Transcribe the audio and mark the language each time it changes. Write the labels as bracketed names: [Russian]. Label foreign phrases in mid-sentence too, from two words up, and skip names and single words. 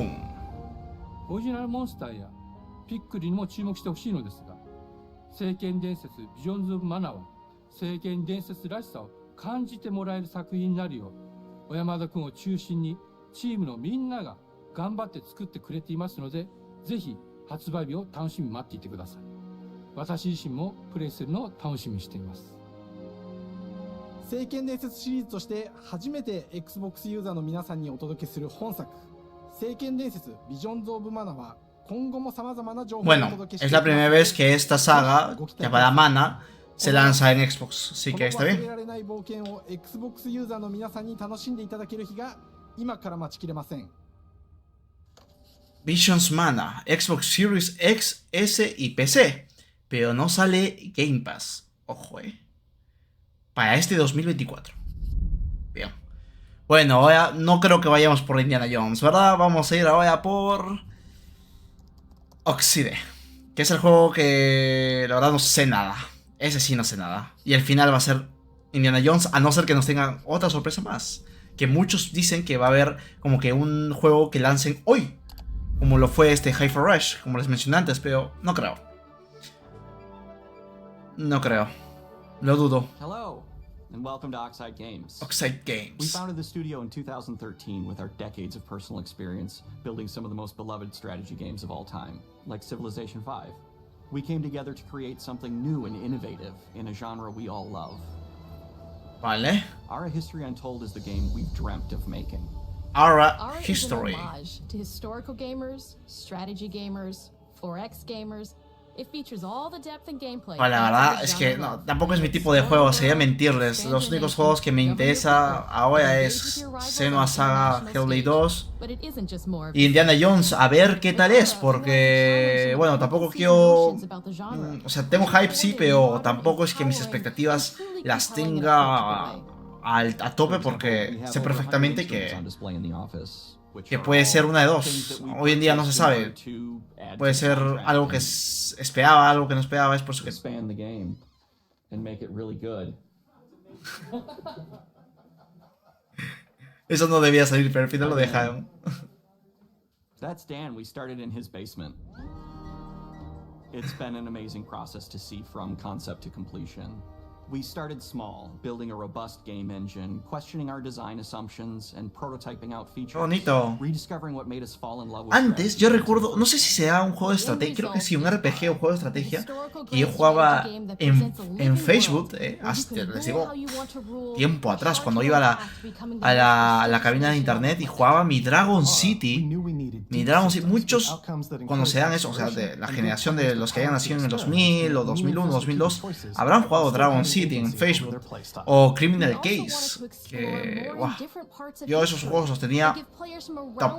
[Japanese] リジナルモンスターやピックリにも注目してほしいのですが、聖剣伝説ビジョンズ・オブ・マナは聖剣伝説らしさを感じてもらえる作品になるよう、小山田君を中心にチームのみんなが頑張って作ってくれていますので、ぜひ発売日を楽しみに待っていてください。私自身もプレイするのを楽しみにしています。聖剣伝説シリーズとして初めて Xbox ユーザーの皆さんにお届けする本作、聖剣伝説ビジョンズ・オブ・マナは今後も様々な情報をお届けしていきます。 [Spanish] Bueno, es la primera vez que esta saga llamada Mana se lanza en Xbox, así que está bien. [Japanese] 忘れられない冒険を Xbox ユーザーの皆さんに楽しんでいただける日が今から待ちきれません。 [Spanish] Visions Mana, Xbox Series X, S y PC. Pero no sale Game Pass. Ojo, para este 2024. Bien. Bueno, ahora no creo que vayamos por Indiana Jones, ¿verdad? Vamos a ir ahora por Oxide, que es el juego que la verdad no sé nada. Ese sí no sé nada. Y el final va a ser Indiana Jones, a no ser que nos tengan otra sorpresa más. Que muchos dicen que va a haber como que un juego que lancen hoy, como lo fue Hi-Fi Rush, como les mencioné antes, pero no creo. No creo. Lo dudo. [English] Hello, and welcome to Oxide Games. Oxide Games. We founded the studio in 2013 with our decades of personal experience building some of the most beloved strategy games of all time, like Civilization V. We came together to create something new and innovative in a genre we all love. [Spanish] Vale. [English] Ara History Untold is the game we've dreamt of making. Ara History. Is an homage to historical gamers, strategy gamers, 4X gamers. It features all the depth and gameplay. [Spanish] Vale, la verdad es que no, tampoco es mi tipo de juego, sería mentirles. Los únicos juegos que me interesa ahora es Senua Saga Hellblade 2 y Indiana Jones, a ver qué tal es, porque bueno, tampoco quiero, o sea, tengo hype sí, pero tampoco es que mis expectativas las tenga a tope, porque sé perfectamente que puede ser una de dos. Hoy en día no se sabe. Puede ser algo que esperaba, algo que no esperaba. Es por eso que... Eso no debía salir, pero al final lo dejaron. [English] That's Dan. We started in his basement. It's been an amazing process to see from concept to completion. We started small, building a robust game engine, questioning our design assumptions, and prototyping out features. [Spanish] Bonito. [English] Rediscovering what made us fall in love with [Spanish] Antes yo recuerdo, no sé si sea un juego de estrategia, creo que sí, un RPG o juego de estrategia, que yo jugaba en Facebook, hasta, les digo, tiempo atrás, cuando iba a la cabina de internet y jugaba mi Dragon City. Muchos conocerán eso, o sea, de la generación de los que hayan nacido en el 2000 o 2001, 2002, habrán jugado Dragon City en Facebook, o Criminal Case, que wow, yo esos juegos los tenía top.